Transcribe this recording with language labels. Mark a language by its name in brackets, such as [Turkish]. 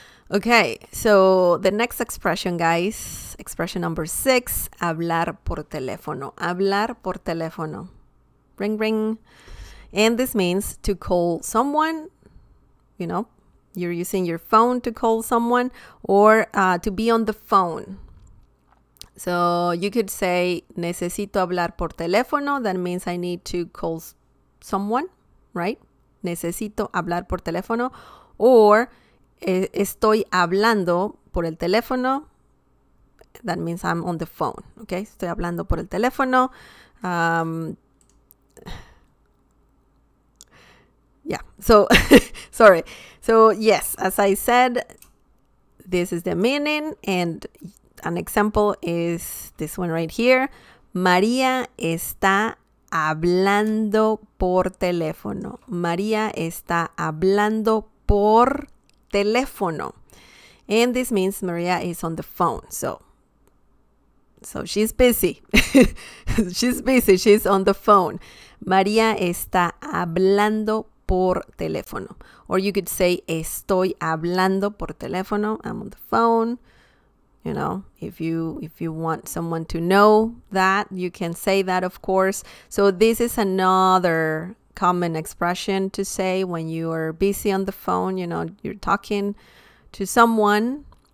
[English] Okay, so the next expression, guys, expression number 6, [Spanish] hablar por teléfono. Hablar por teléfono. Ring, ring. [English] And this means to call someone, you know, you're using your phone to call someone, or to be on the phone. So you could say, [Spanish] necesito hablar por teléfono. [English] That means I need to call someone, right? [Spanish] Necesito hablar por teléfono. [English] Or [Spanish] estoy hablando por el teléfono. [English] That means I'm on the phone, okay? [Spanish] Estoy hablando por el teléfono. [English] Yeah, so, sorry. So, yes, as I said, this is the meaning, and an example is this one right here. [Spanish] María está hablando por teléfono. María está hablando por teléfono. [English] And this means Maria is on the phone. So she's busy. She's busy. She's on the phone. [Spanish] María está hablando por teléfono. [English] Or you could say, [Spanish] estoy hablando por teléfono. [English] I'm on the phone. You know, if you want someone to know that, you can say that, of course. So this is another common expression to say when you are busy on the phone, you know, you're talking to someone.